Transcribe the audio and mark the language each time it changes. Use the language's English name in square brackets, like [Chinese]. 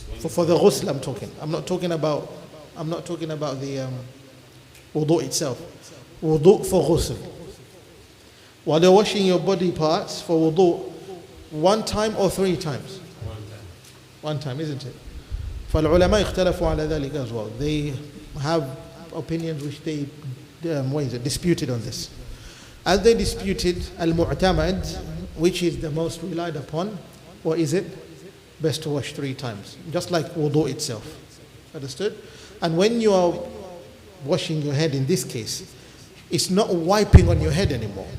[English] For the ghusl I'm talking. I'm not talking about the wudu itself. Wudu for ghusl. While you're washing your body parts for wudu, 1 time or 3 times? 1 time. 1 time, isn't it? [Arabic] فالعلماء اختلفوا على ذلك [English] as well. They have opinions which they disputed on this. As they disputed al-mu'tamad, which is the most relied upon, what is it? Best to wash 3 times, just like wudu itself. Understood? And when you are washing your head in this case, it's not wiping on your head anymore.